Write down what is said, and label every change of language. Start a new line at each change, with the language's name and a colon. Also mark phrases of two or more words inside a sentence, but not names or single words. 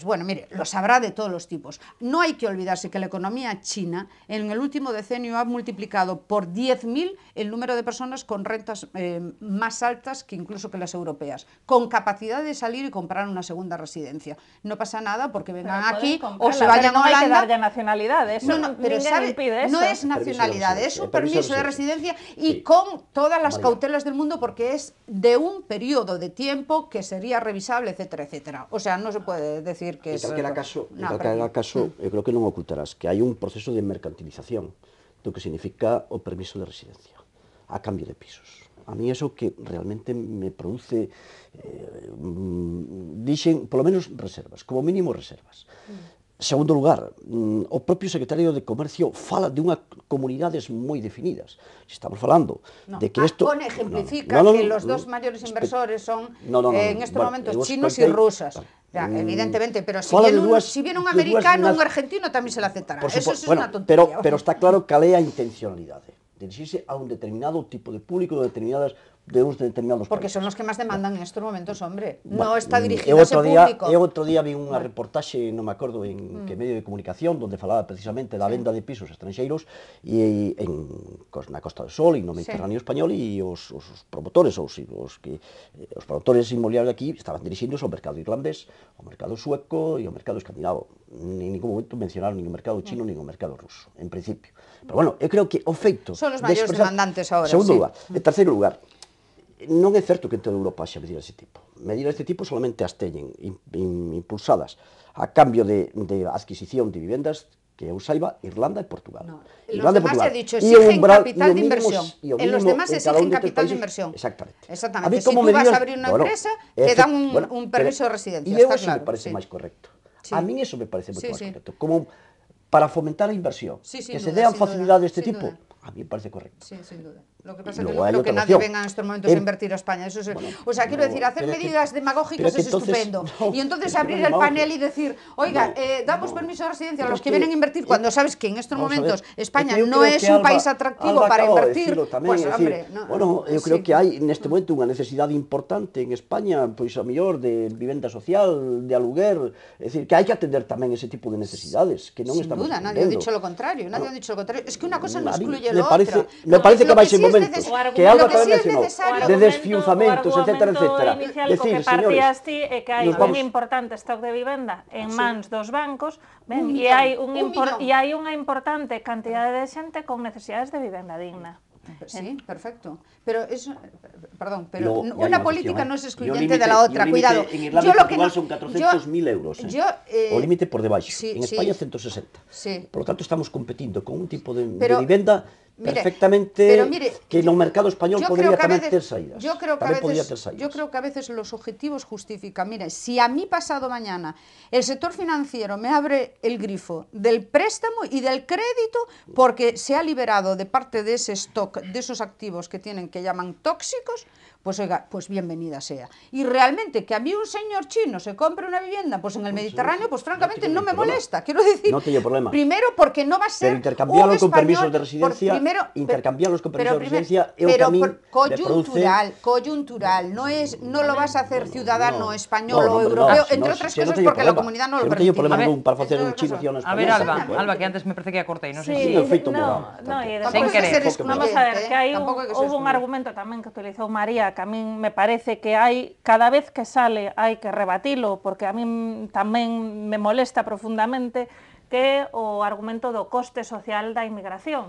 Spanish: Bueno, mire, los habrá de todos los tipos. No hay que olvidarse que la economía china en el último decenio ha multiplicado por 10.000 el número de personas con rentas más altas que incluso que las europeas, con capacidad de salir y comprar una segunda residencia. No pasa nada porque vengan aquí o se vayan a Holanda.
Galician: Pero non hai que darlle nacionalidade, eso pero ninguén sabe, impide eso.
Spanish: no es nacionalidad, es un permiso de residencia y Sí. con todas las María. cautelas del mundo, porque es de un periodo de tiempo que sería revisable, etcétera, etcétera. O sea, no se puede decir que
Galician: En
Spanish: es...
Galician: calquera caso, eu creo que non ocultarás que hai un proceso de mercantilización do que significa o permiso de residencia a cambio de pisos.
Spanish: A mí eso que realmente me produce,
Galician: dixen, polo menos reservas, como mínimo reservas. Segundo lugar, o propio secretario de Comercio fala de unhas comunidades moi definidas. Estamos falando de que isto...
Spanish: ejemplifica que los dos mayores inversores son en estos momentos chinos y rusas. Evidentemente, pero si viene un americano, un argentino tamén se le aceptará. Eso es una tontería.
Galician: Pero está claro cal é a intencionalidade. Dirixirse a un determinado tipo de público de uns determinados
Spanish: porque
Galician: países.
Spanish: son los que más demandan en estos momentos, hombre. Bueno, No está dirigido a ese público.
Galician: Eu outro día vi unha reportaxe, non me acordo en que medio de comunicación, donde falaba precisamente da venda de pisos estranxeiros na Costa do Sol e no Mediterráneo español, e os promotores os promotores inmobiliarios de aquí estaban dirixindo ao mercado irlandés, ao mercado sueco e ao mercado escandinavo. En ningún momento mencionaron nin o mercado chino nin o mercado ruso, en principio. Pero bueno, eu creo que o feito... Son os maiores demandantes agora, Segundo
Spanish: sí.
Galician: lugar. En terceiro lugar, non é certo que en toda Europa haxa medidas deste tipo. Medidas deste tipo solamente as teñen impulsadas a cambio de adquisición de vivendas, que eu saiba, Irlanda e Portugal.
Spanish: No. Los demás he dicho, exigen capital de inversión. En los demás exigen capital de inversión. Exactamente. Exactamente. Si tú vas a abrir una empresa, te dan un permiso de residencia.
Galician: E eu
Spanish: está eso claro.
Galician: me parece máis correcto.
Spanish: Sí. A mí eso me parece
Galician: moito máis correcto. Como para fomentar a inversión,
Spanish: Sí,
Galician: que
Spanish: sin
Galician: se
Spanish: duda,
Galician: dean facilidades deste
Spanish: sin
Galician: tipo,
Spanish: duda.
Galician: a mí me parece correcto.
Spanish: Sí, sin duda. Lo que pasa es que Luego no hay creo que otra nadie opción. venga en estos momentos a invertir a España. Eso es, o sea, quiero decir, hacer medidas demagógicas es estupendo. Y entonces abrir el panel y decir, oiga, damos permiso de residencia a los que vienen a invertir, cuando sabes que en estos momentos España no es un país atractivo para invertir. Pues, hombre, bueno,
Galician: eu creo que hai neste momento unha necesidade importante en España, pois a mellor de vivenda social, de aluguer, é dicir, que hai que atender tamén ese tipo de necesidades que non
Spanish: sin
Galician: estamos
Spanish: duda,
Galician: atendendo.
Spanish: nadie ha dicho lo contrario, nadie ha dicho lo contrario. Es que una cosa no excluye me lo parece, otra.
Galician: me parece que vai ser
Spanish: Lo que sí es
Galician: momentos que Alba tamén mencionou, de desfiuzamentos, etcétera, etcétera. Inicial co que partías ti é que hai un importante stock de vivenda en mans dos bancos, e hai unha importante cantidade de xente con necesidades de vivenda digna.
Spanish: Sí, perfecto. Pero eso, perdón, Luego, pero ya hay una una política cuestión, no es excluyente de la otra, cuidado. En Irlanda y Portugal son 400.000 euros.
Galician: O límite por debaixo.
Spanish: En España 160. Sí. Por lo tanto,
Galician: estamos competindo con un tipo de vivenda perfectamente que no mercado español podría tamén ter saídas.
Spanish: Yo creo que a veces los objetivos justifican. Mire, si a mí pasado mañana el sector financiero me abre el grifo del préstamo y del crédito porque se ha liberado de parte de ese stock, de esos activos que tienen, que llaman tóxicos, pues oiga, pues bienvenida sea. Y realmente que a mí un señor chino se compre una vivienda pues en el Mediterráneo, pues francamente no me molesta, quiero decir. No tiene problema. Primero porque no va a ser pero intercambiarlo un con permisos español, de residencia, intercambiarlos con permisos de pero
Galician: residencia é o camín
Spanish: coyuntural, no lo vas a hacer ciudadano español no, o europeo, no, entre no, otras si cosas
Galician: no teño
Spanish: porque la
Galician: problema.
Spanish: comunidad no lo
Galician: Si non teño
Spanish: permite.
Galician: problema para facer un
Spanish: Entre
Galician: chino
Spanish: otras
Galician: ciudadano
Spanish: A ver,
Galician: español. Alba, que antes me parece que a cortei, non sei
Spanish: Sí,
Galician: se... no feito
Spanish: No,
Galician: morado. e Tampouco Sen hai que querer. ser
Spanish: vamos a ver, excluyente,
Galician: que hai tampouco hai que ser houve un
Spanish: excluyente.
Galician: argumento tamén que utilizou María, que a min me parece que hai, cada vez que sale hai que rebatilo, porque a min tamén me molesta profundamente, que é o argumento do coste social da inmigración.